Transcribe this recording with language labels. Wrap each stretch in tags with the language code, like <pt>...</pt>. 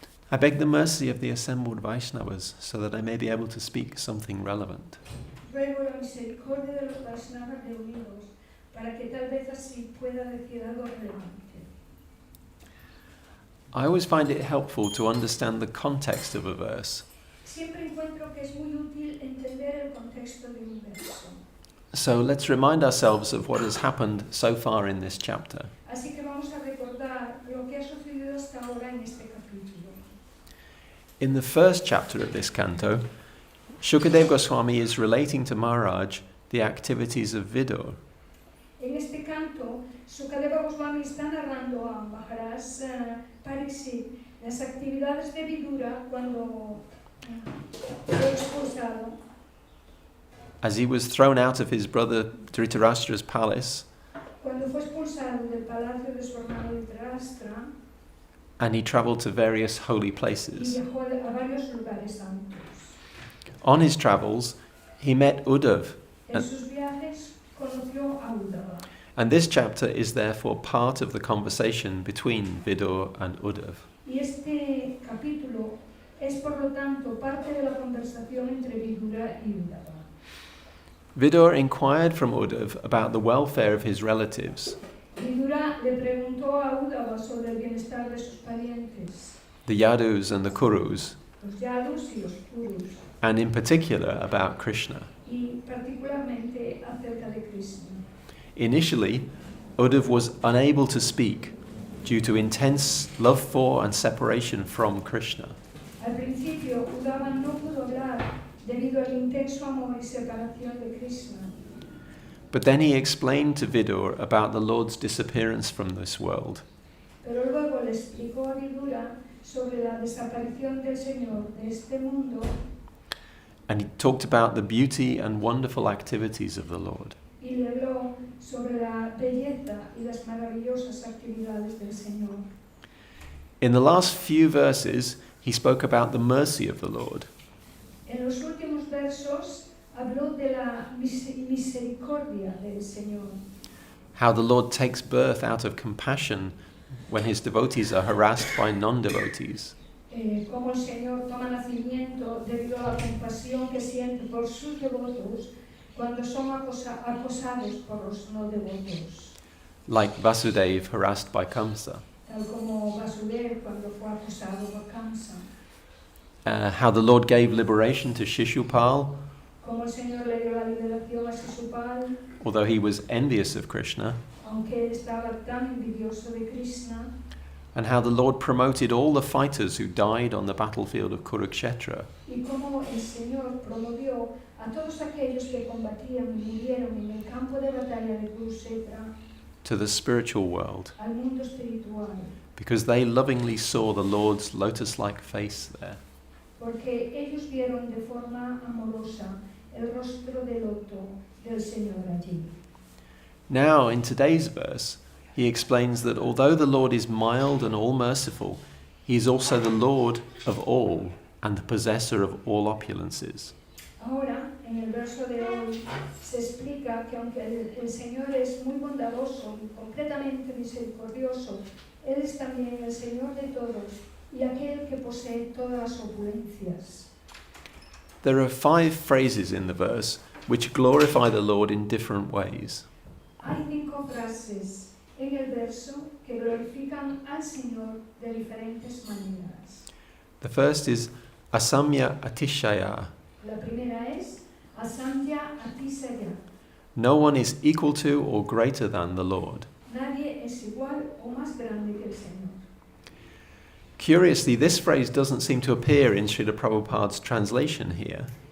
<en>I beg the mercy of the assembled Vaishnavas so that I may be able to speak something relevant.</en> <es>Ruego la misericordia de los Vaishnavas reunidos para que tal vez así pueda decir algo relevante.</es> <en>I always find it helpful to understand the context of a verse.</en> <es>Siempre encuentro que es muy útil entender el contexto de un verso.</es> <en>So let's remind ourselves of what has happened so far in this chapter.</en> <es>Así que vamos a recordar lo que ha sucedido hasta ahora en este capítulo.</es> <en>In the first chapter of this canto, Shukadeva Goswami is relating to Maharaj the activities of Vidura.</en> <es>En este canto, Shukadeva Goswami está narrando a Maharaj Pariksit las actividades de Vidura cuando fue expulsado.</es> <en>As he was thrown out of his brother Dhritarashtra's palace,</en> <es>Cuando fue expulsado del palacio de su hermano Dhritarashtra</es> <en>and he travelled to various holy</en> <es>y</es> <en>places.</en> <es>viajó a varios lugares santos.</es> <en>On his travels, he met Uddhav,</en> <es>En sus viajes conoció a Uddhava.</es> <en>and this chapter is therefore part of the conversation between Vidura and Uddhav.</en> <es>Y este capítulo es por lo tanto parte de la conversación entre Vidura y Uddhava.</es> <en>Vidura inquired from Uddhav about the welfare of his relatives,</en> <es>Vidura le preguntó a Uddhava sobre el bienestar de sus parientes,</es> <en>the Yadus and the Kurus,</en> <es>los Yadus y los Kurus,</es> <en>and in particular about Krishna.</en> <es>y particularmente acerca de Krishna.</es> <en>Initially, Uddhav was unable to speak due to intense love for and separation from Krishna.</en> <es>Al principio, Uddhava no pudo hablar debido al intenso amor y separación de Krishna.</es> <en>But then he explained to Vidura about the Lord's disappearance from this world,</en> <es>Pero luego le explicó a Vidura sobre la desaparición del Señor de este mundo</es> <en>and he talked about the beauty and wonderful activities of the Lord.</en> <es>y le habló sobre la belleza y las maravillosas actividades del Señor.</es> <en>In the last few verses, he spoke about the mercy of the Lord,</en> <es>En los últimos versos habló de la misericordia del Señor,</es> <en>how the Lord takes birth out of compassion when his devotees are harassed by non-devotees,</en> <es>cómo el Señor toma nacimiento debido a la compasión que siente por sus devotos cuando son acosados por los no devotos,</es> <en>like Vasudeva harassed by Kamsa,</en> <es>tal como Vasudeva cuando fue acosado por Kamsa,</es> <en>how the Lord gave liberation to Shishupal,</en> <es>como el Señor le dio la liberación a Shishupal,</es> <en>although he was envious of Krishna,</en> <es>aunque él estaba tan envidioso de Krishna,</es> <en>and how the Lord promoted all the fighters who died on the battlefield of Kurukshetra</en> <es>y cómo el Señor promovió a todos aquellos que combatían y murieron en el campo de batalla de Kurukshetra</es> <en>to the spiritual world,</en> <es>al mundo espiritual,</es> <en>because they lovingly saw the Lord's lotus-like face there.</en> <es>porque ellos vieron de forma amorosa el rostro de loto del Señor allí.</es> <en>Now, in today's verse, he explains that although the Lord is mild and all-merciful, he is also the Lord of all and the possessor of all opulences.</en> <es>Ahora, en el verso de hoy, se explica que aunque el Señor es muy bondadoso y completamente misericordioso, Él es también el Señor de todos y aquel que posee todas las opulencias.</es> <en>There are 5 phrases in the verse which glorify the Lord in different ways.</en> <es>Hay 5 frases en el verso que glorifican al Señor de diferentes maneras.</es> <en>The first is Asamya Atishaya.</en> <es>La primera es Asantya Atisaya.</es> <en>No one is equal to or greater than the Lord.</en> <es>Nadie es igual o más grande que el Señor.</es> <en>Curiously, this phrase doesn't seem to appear in Srila Prabhupada's translation here.</en>